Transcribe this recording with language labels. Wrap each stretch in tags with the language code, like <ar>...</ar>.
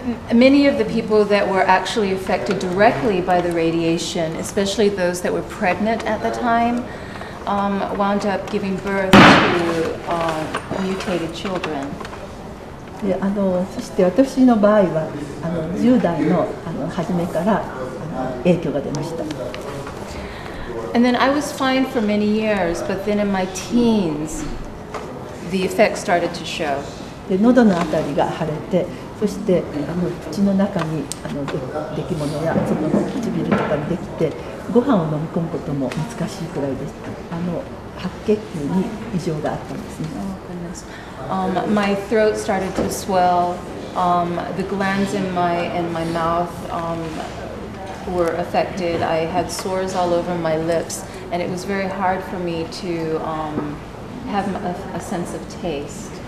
<en>Many of the people that were actually affected directly by the radiation, especially those that were pregnant at the time, wound up giving birth to mutated children.</en> <ja>でそして私の場合は10代の初めから影響が出ました。</ja> <en>And then I was fine for many years, but then in my teens, the effects started to show.</en> <ja>で喉のあたりが腫れて、そして口の中に出来物や外の唇とかにできて、ご飯を飲み込むことも難しいくらいです。白血球に異常があったんですね。</ja> <en>Oh goodness. My throat started to swell. The glands in my mouth were affected. I had sores all over my lips, and it was very hard for me to have a sense of taste.</en>